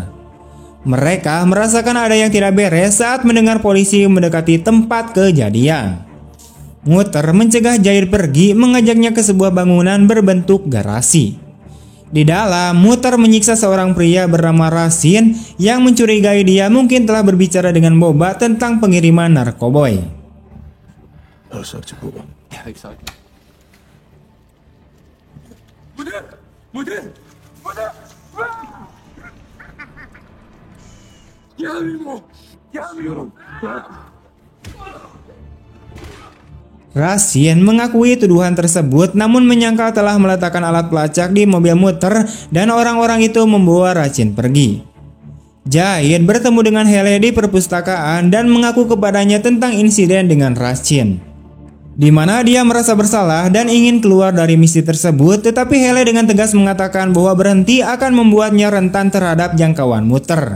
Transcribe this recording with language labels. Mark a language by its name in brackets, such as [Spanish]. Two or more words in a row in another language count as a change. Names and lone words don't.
[Indonesian] Mereka merasakan ada yang tidak beres saat mendengar polisi mendekati tempat kejadian. Muter mencegah Jahid pergi, mengajaknya ke sebuah bangunan berbentuk garasi. Di dalam, Muter menyiksa seorang pria bernama Rasin yang mencurigai dia mungkin telah berbicara dengan Boba tentang pengiriman narkoboy. [Danish] Hvad har du sagt til Boba? Jeg har ikke sagt det. [Indonesian] Rasin mengakui tuduhan tersebut namun menyangkal telah meletakkan alat pelacak di mobil Muter dan orang-orang itu membawa Rasin pergi. Jahid bertemu dengan Hele di perpustakaan dan mengaku kepadanya tentang insiden dengan Rasin, di mana dia merasa bersalah dan ingin keluar dari misi tersebut, tetapi Hele dengan tegas mengatakan bahwa berhenti akan membuatnya rentan terhadap jangkauan Muter.